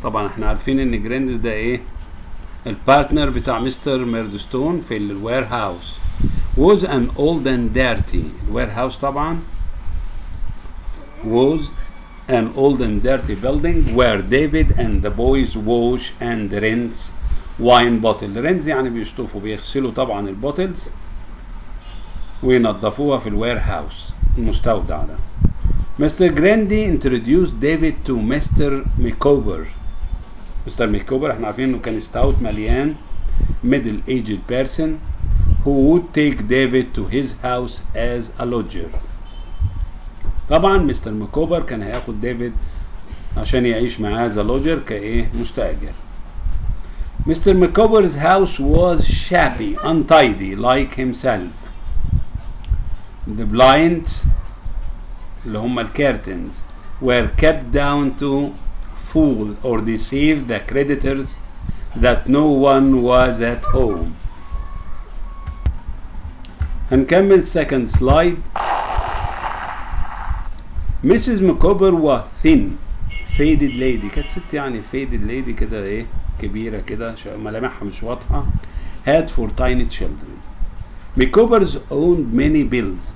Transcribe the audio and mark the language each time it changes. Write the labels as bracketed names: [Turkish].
[Arabic] طبعا احنا عارفين ان Grandis ده ايه؟ البارتنر بتاع مستر ميردستون في الوير هاوس. [English] was an old and dirty. [Arabic] الوير هاوس طبعا [English] was an old and dirty building where David and the boys wash and rinse wine bottle. [Arabic] rinse يعني بيشطفوا، بيغسلوا طبعا البوتلز وينظفوها في الوير هاوس المستودع ده. [English] Mr. Grundy introduced David to Mr. Micawber. [Arabic] مستر ميكوبر احنا عارفين انه كان ستاوت مليان [English] middle aged person who would take David to his house as a lodger. [Arabic] طبعا مستر ميكوبر كان هياخد ديفيد عشان يعيش معاه [English] as a lodger [Arabic] كايه مستأجر. [English] Mr. Micawber's house was shabby, untidy like himself. The blinds [Arabic] اللي هم الكيرتنز [English] were kept down to fool or deceive the creditors that no one was at home. [Arabic] هنكمل [English] second slide. Mrs. Micawber was thin faded lady. [Arabic] كانت ست يعني [English] faded lady [Arabic] كده ايه كبيرة كده ملامحها مش واضحة. [English] had four tiny children. Micawber's owned many bills.